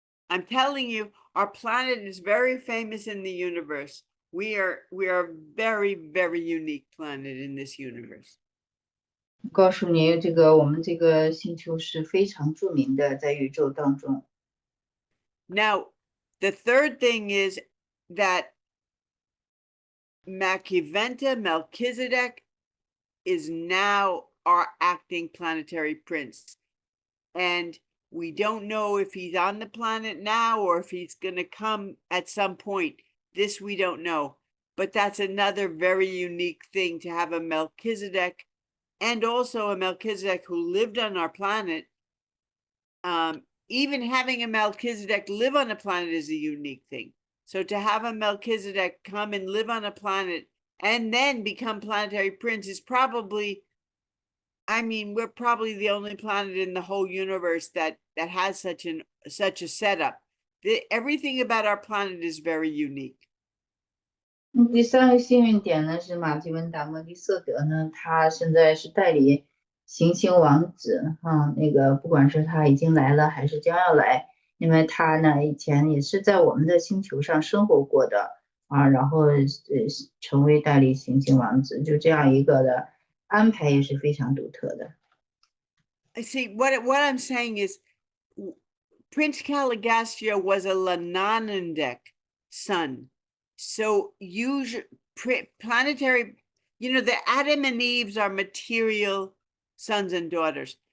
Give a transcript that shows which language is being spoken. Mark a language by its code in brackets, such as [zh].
[en] I'm telling you, our planet is very famous in the universe. We are a very, very unique planet in this universe. [zh] 告诉你，这个我们这个星球是非常著名的，在宇宙当中。 [en] Now, the third thing is that Melchizedek is now our acting planetary prince. And we don't know if he's on the planet now or if he's going to come at some point. This we don't know. But that's another very unique thing, to have a Melchizedek, and also a Melchizedek who lived on our planet. Even having a Melchizedek live on a planet is a unique thing. So to have a Melchizedek come and live on a planet and then become planetary prince is probably, I mean, we're probably the only planet in the whole universe that has such a setup. Everything about our planet is very unique. [zh] 第三个幸运点呢是马吉文达莫利瑟德呢，他现在是代理行星王子啊，那个不管是他已经来了还是将要来，因为他呢以前也是在我们的星球上生活过的啊，然后成为代理行星王子，就这样一个的安排也是非常独特的。 [en] I see. What I'm saying is, Prince Caligastia was a Lananandek son. So planetary, the Adam and Eve's are material sons and daughters.